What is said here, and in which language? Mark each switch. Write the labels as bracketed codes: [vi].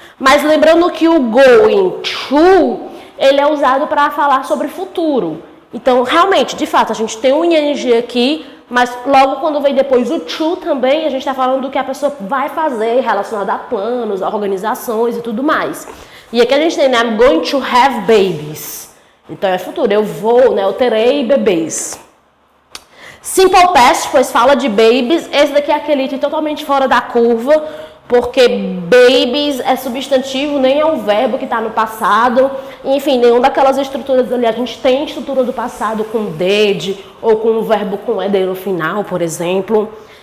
[pt] Mas lembrando que o going to, ele é usado para falar sobre futuro. Então, realmente, de fato, a gente tem um ing aqui, mas logo quando vem depois o to também, a gente está falando do que a pessoa vai fazer relacionado a planos, a organizações e tudo mais. E aqui a gente tem, né, [en] I'm going to have babies. [pt] Então é futuro, eu vou, né, eu terei bebês. Simple past, pois fala de babies. Esse daqui é aquele item totalmente fora da curva, porque babies é substantivo, nem é um verbo que está no passado. Enfim, nenhuma daquelas estruturas ali. A gente tem estrutura do passado com did, ou com um verbo com ed no final, por exemplo.